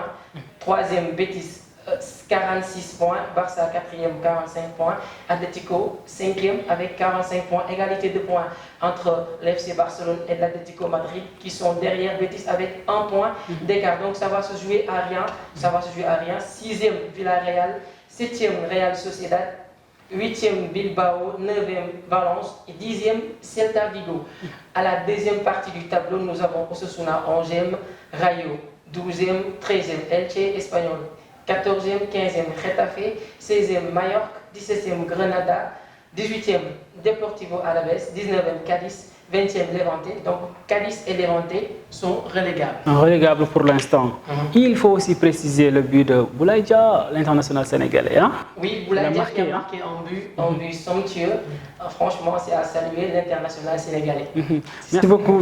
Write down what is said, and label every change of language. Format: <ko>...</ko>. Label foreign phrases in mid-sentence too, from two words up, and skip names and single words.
<fr>Troisième, Betis, 46 points, Barça 4e, 45 points, Atlético 5e avec 45 points, égalité de points entre l'FC Barcelone et l'Atlético Madrid qui sont derrière Betis avec 1 point d'écart. Donc ça va se jouer à rien, 6e Villarreal, 7e Real Sociedad, 8e Bilbao, 9e Valence et 10e Celta Vigo. À la deuxième partie du tableau, nous avons Osasuna 11e, Rayo 12e, 13e Elche Espagnol, 14e, 15e Getafe, 16e Mallorca, 17e Granada, 18e Deportivo Alavés, 19e Cadiz, 20e Levante. Donc Cadiz et Levante sont relégables. Relégables pour l'instant. Il faut aussi préciser le but de Boulaye Dia, l'international sénégalais. Hein? Oui, Boulaye Dia qui a marqué un but somptueux. Franchement, c'est à saluer l'international sénégalais. Merci beaucoup.</fr>